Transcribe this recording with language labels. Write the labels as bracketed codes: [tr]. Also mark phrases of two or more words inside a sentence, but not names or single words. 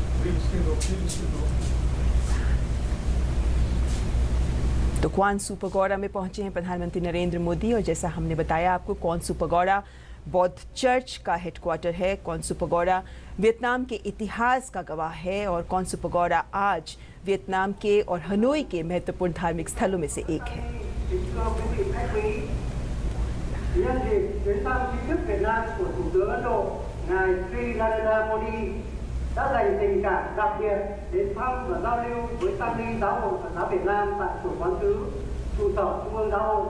[hi] तो क्वानसू पगोड़ा में पहुंचे हैं प्रधानमंत्री नरेंद्र मोदी और जैसा हमने बताया आपको क्वानसू पगोड़ा बौद्ध चर्च का हेडक्वार्टर है। क्वानसू पगोड़ा वियतनाम के इतिहास का गवाह है और क्वानसू पगोड़ा आज वियतनाम के और हनोई के महत्वपूर्ण धार्मिक स्थलों में से एक है। [vi] nhân dịp chuyến thăm chính thức Việt Nam của Thủ tướng Ấn Độ, ngài Sri Narendra Modi đã dành tình cảm đặc biệt đến thăm và giao lưu với tăng ni giáo hội Phật giáo Việt Nam tại chùa Quán Sứ, trụ sở Trung ương Giáo hội.